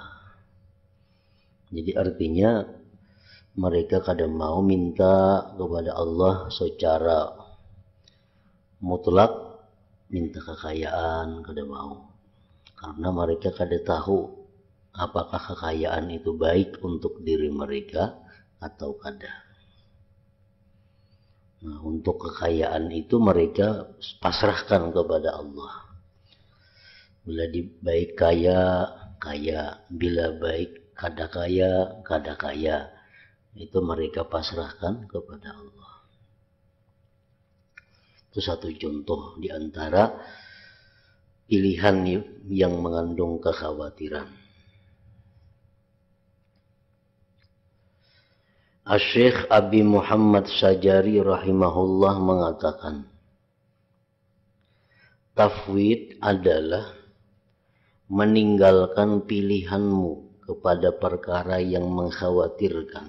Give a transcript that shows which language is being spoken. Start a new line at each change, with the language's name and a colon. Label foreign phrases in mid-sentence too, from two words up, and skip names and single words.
Indonesian: Jadi artinya mereka kadang mau minta kepada Allah secara mutlak, minta kekayaan kada mau, karena mereka kada tahu apakah kekayaan itu baik untuk diri mereka atau kada. Nah, untuk kekayaan itu mereka pasrahkan kepada Allah. Bila baik kaya, kaya. Bila baik kada kaya, kada kaya. Itu mereka pasrahkan kepada Allah. Itu satu contoh di antara pilihan yang mengandung kekhawatiran. Asy-Syaikh Abi Muhammad Syajari rahimahullah mengatakan, tafwid adalah meninggalkan pilihanmu kepada perkara yang mengkhawatirkan.